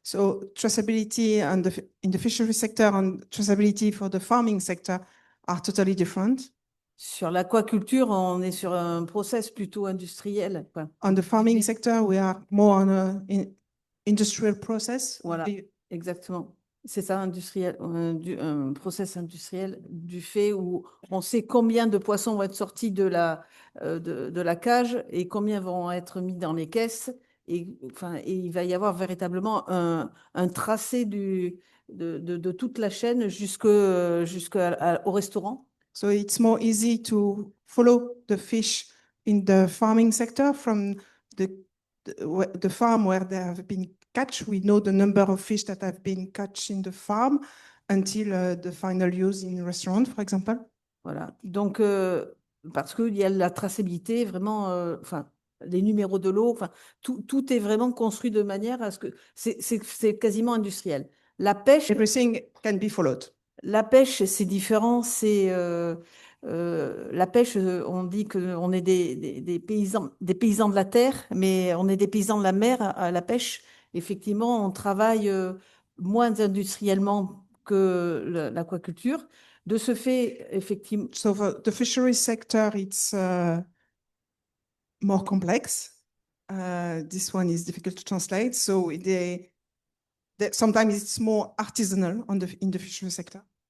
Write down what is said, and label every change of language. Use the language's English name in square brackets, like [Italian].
[English] So traceability in the fishery sector and traceability for the farming sector are totally different. [French] Sur l'aquaculture, on est sur un process plutôt industriel, quoi. [English] On the farming sector, we are more on an industrial process. [French] Voilà, exactement. C'est ça, industriel, un process industriel du fait où on sait combien de poissons vont être sortis de la cage et combien vont être mis dans les caisses. Et il va y avoir véritablement un tracé de toute la chaîne jusqu'au restaurant. [English] So it's more easy to follow the fish in the farming sector from the farm where they have been catch. We know the number of fish that have been catch in the farm until the final use in restaurant, for example. [French] Voilà. Donc, parce qu'il y a la traçabilité, vraiment, les numéros de l'eau, tout est vraiment construit de manière à ce que c'est quasiment industriel. La pêche. [English] Everything can be followed. [French] La pêche, c'est différent. C'est la pêche. On dit qu'on est des paysans de la terre, mais on est des paysans de la mer à la pêche. Effectivement, on travaille moins industriellement que l'aquaculture. De ce fait, effectivement. [English] So for the fishery sector, it's more complex. This one is difficult to translate. So sometimes it's more artisanal in the fishery sector.